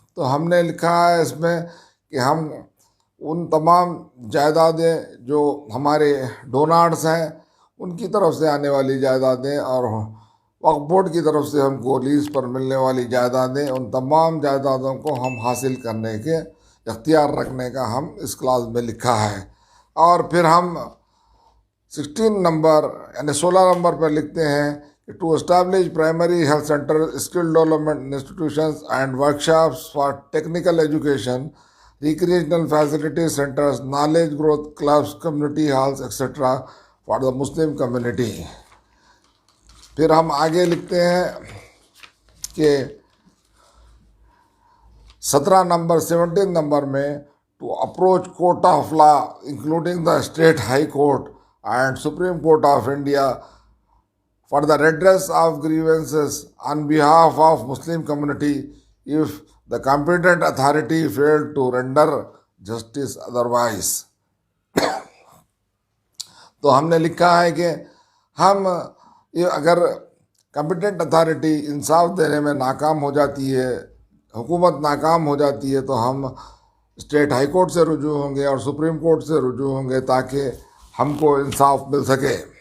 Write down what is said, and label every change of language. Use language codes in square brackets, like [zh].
[hi] तो हमने लिखा है इसमें कि हम उन तमाम जायदादें जो हमारे डोनार्स हैं उनकी तरफ से आने वाली जायदादें और वक्फ बोर्ड की तरफ से हमको लीज पर मिलने वाली जायदादें, उन तमाम जायदादों को हम हासिल करने के इख्तियार रखने का हम इस क्लास में लिखा है। और फिर हम 16 नंबर यानी 16 नंबर पर लिखते हैं [en] to establish primary health centers, skill development institutions and workshops for technical education, recreational facility centers, knowledge growth clubs, community halls, etc. for the Muslim community. [hi] फिर हम आगे लिखते हैं कि 17 नंबर में [en] to approach court of law including the state high court and Supreme Court of India for the redress of grievances on behalf of Muslim community if the competent authority failed to render justice otherwise. [hi] तो हमने लिखा है कि हम ये अगर competent authority इंसाफ देने में नाकाम हो जाती है, हुकूमत नाकाम हो जाती है, तो हम स्टेट हाई कोर्ट से रुजू होंगे और सुप्रीम कोर्ट से रुजू होंगे ताकि हमको इंसाफ मिल सके।